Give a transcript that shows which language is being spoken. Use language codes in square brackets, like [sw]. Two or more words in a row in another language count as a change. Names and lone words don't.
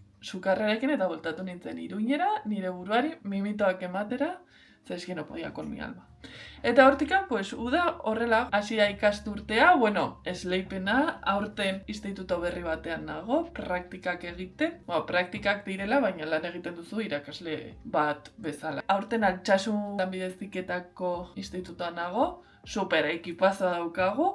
[eu] Sukarrarekin eta voltatu nintzen Iruñera, nire buruari mimitoak ematera, ze [es] es que no podía con mi alma. [eu] Eta hortika, pues, uda horrela hasi da ikasturtea, bueno, esleipena, aurten instituto berri batean nago, praktikak egiten. Praktikak direla, baina lan egiten duzu irakasle bat bezala. Aurten Altsasu lanbide heziketako institutoan nago, super ekipaza daukagu.